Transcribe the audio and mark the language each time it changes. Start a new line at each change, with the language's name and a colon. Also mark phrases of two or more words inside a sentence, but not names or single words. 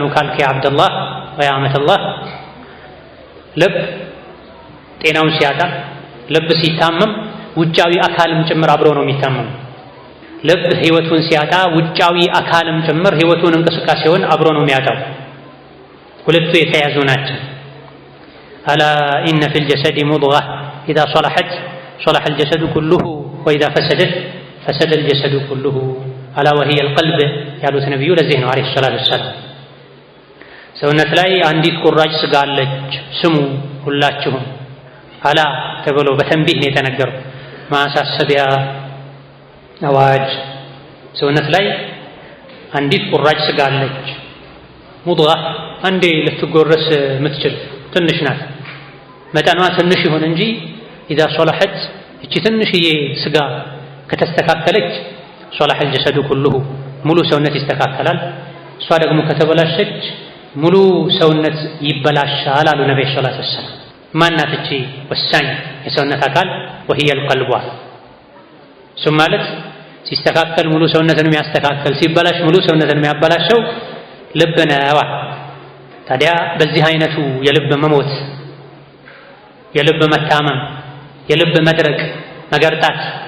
Amharic: ነው ካልከ አብደላህ ወይ አመተላህ፣ ልብ ጤናውን ሲያጣ ልብ ሲታመም ውጫዊ አካልም ጭምር አብሮ ነው የሚታመም። ልብ ህይወቱን ሲያጣ ውጫዊ አካልም ጭምር ህይወቱን እንቅስቃሴውን አብሮ ነው የሚያጣው። ሁለቱ የተያዙ ናቸው።
Arabic: ألا إن في الجسد مضغة إذا صلحت صلح الجسد كله وإذا فسدت
Amharic: ፈሰደ
Arabic: الجسد كله ألا وهي القلب
Amharic: ያሉት ነብዩ ለዚህ ነው
Arabic: عليه الصلاة والسلام።
Amharic: ሰውነት ላይ አንዲት ቁራጭ ስጋ አለች ስሙ ሁላችሁም አላ ተብሎ በተንቢህ ነው የተነገረው። ማሳሰቢያ አዋጅ። ሰውነት ላይ አንዲት ቁራጭ ስጋ አለች ሙድጋ አንዴ ልትጎረስ የምትችል ትንሽ ናት። መጠኗ ትንሽ ይሁን እንጂ
Arabic: إذا صلحت
Amharic: እቺ ትንሽዬ ስጋ ከተስተካከለች ሶለሐ
Arabic: الجسد كله
Amharic: ሙሉ ሰውነት ይስተካከላል። እሷ ደግሞ ከተበላሸች ሙሉ ሰውነት ይበላሻል አሉ ነብዩ
Arabic: صلى الله عليه وسلم።
Amharic: ማናት እቺ ወሳኝ የሰውነት አካል?
Arabic: وهي القلب።
Amharic: እሱ ማለት ሲስተካከል ሙሉ ሰውነትን የሚያስተካከል ሲበላሽ ሙሉ ሰውነትን የሚያበላሸው ልብ ነው። ታዲያ በዚህ አይነቱ የልብ መሞት፣ የልብ መታመም፣ የልብ መድረቅ፣ መገርጣት